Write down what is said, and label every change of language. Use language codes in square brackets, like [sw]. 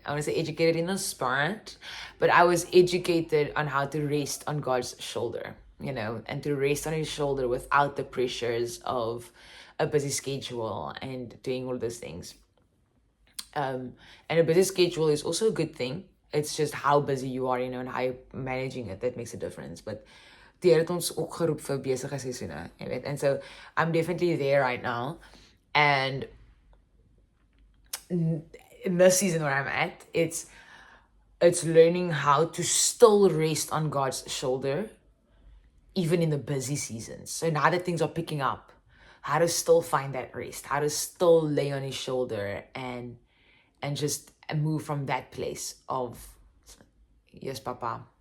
[en] I want to say educated in the spirit, but I was educated on how to rest on God's shoulder, you know, and to rest on his shoulder without the pressures of a busy schedule and doing all those things. And a busy schedule is also a good thing. It's just how busy you are, you know, and how you're managing it that makes a difference. [af] But die Here het ons ook geroep vir besige seisoene, jy weet. [en] And so I'm definitely there right now. And in this season where I'm at, it's learning how to still rest on God's shoulder, even in the busy seasons. So now that things are picking up, how to still find that rest, how to still lay on his shoulder and just move from that place of, yes, Papa.